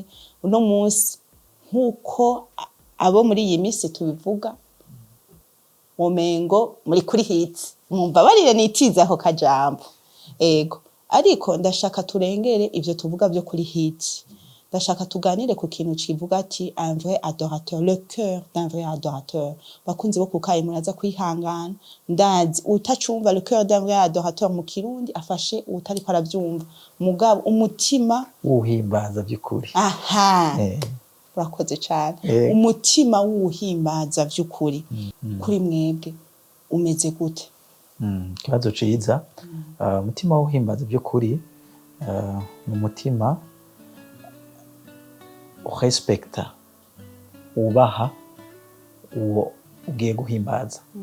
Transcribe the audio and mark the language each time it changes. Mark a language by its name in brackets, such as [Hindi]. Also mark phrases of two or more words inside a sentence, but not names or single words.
[Rundi] Uno munsi nkuko abo muri iyi minsi tubivuga, womengo muri kuri hits, mumva barire nitiza aho kajambo. Ego ariko ndashaka turengere ivyo tuvuga byo kuri hits. Ndashaka tuganire ku kintu kivuga ati [French] un vrai adorateur, le cœur d'un vrai adorateur. [Rundi] Bakunzi bo kukayi muraza kwihangana, ndazi utacumva [French] le cœur d'un vrai adorateur [Rundi] mu Kirundi afashe utari ko aravyumva, mugabo umutima uhimbaza by'ukuri. Aha. Urakoze cyane. Umutima w'uhimbaza by'ukuri. Kuri mwebwe umeze gute? Kibazo ciza. Umutima w'uhimbaza by'ukuri ni umutima respecta, ubaha uwo ugiye guhimbaza.